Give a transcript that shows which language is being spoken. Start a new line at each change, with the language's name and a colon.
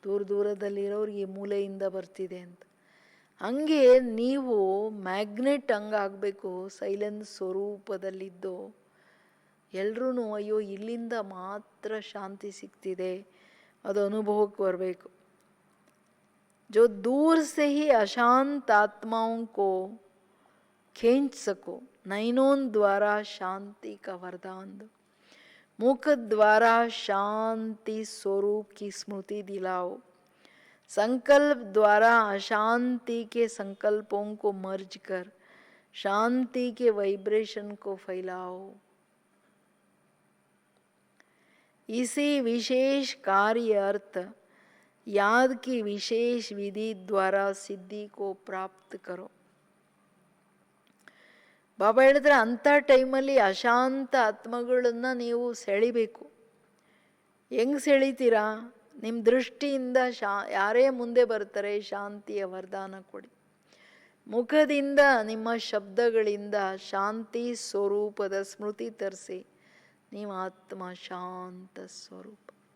Kannada: ದೂರದಲ್ಲಿರೋರಿಗೆ ಈ ಮೂಲೆಯಿಂದ ಬರ್ತಿದೆ ಅಂತ. ಹಂಗೆ ನೀವು ಮ್ಯಾಗ್ನೆಟ್ ಹಂಗಾಗಬೇಕು. ಸೈಲೆನ್ಸ್ ಸ್ವರೂಪದಲ್ಲಿದ್ದು ಎಲ್ರೂ ಅಯ್ಯೋ ಇಲ್ಲಿಂದ ಮಾತ್ರ ಶಾಂತಿ ಸಿಗ್ತಿದೆ ಅದು ಅನುಭವಕ್ಕೆ ಬರಬೇಕು.
Hindi: जो दूर से ही अशांत आत्माओं को खींच सको, नयनों द्वारा शांति का वरदान दो, मुख द्वारा शांति स्वरूप की स्मृति दिलाओ, संकल्प द्वारा अशांति के संकल्पों को मर्ज कर शांति के वाइब्रेशन को फैलाओ. इसी विशेष कार्य अर्थ याद की विशेष विधि द्वारा सिद्धि को प्राप्त करो.
Kannada: ಬಾಬಾ ಹೇಳಿದ್ರೆ ಅಂಥ ಟೈಮಲ್ಲಿ ಅಶಾಂತ ಆತ್ಮಗಳನ್ನು ನೀವು ಸೆಳಿಬೇಕು. ಹೆಂಗೆ ಸೆಳಿತೀರಾ? ನಿಮ್ಮ ದೃಷ್ಟಿಯಿಂದ ಯಾರೇ ಮುಂದೆ ಬರ್ತಾರೆ ಶಾಂತಿಯ ವರದಾನ ಕೊಡಿ. ಮುಖದಿಂದ ನಿಮ್ಮ ಶಬ್ದಗಳಿಂದ ಶಾಂತಿ ಸ್ವರೂಪದ ಸ್ಮೃತಿ ತರಿಸಿ ನೀವು ಆತ್ಮ ಶಾಂತ ಸ್ವರೂಪ.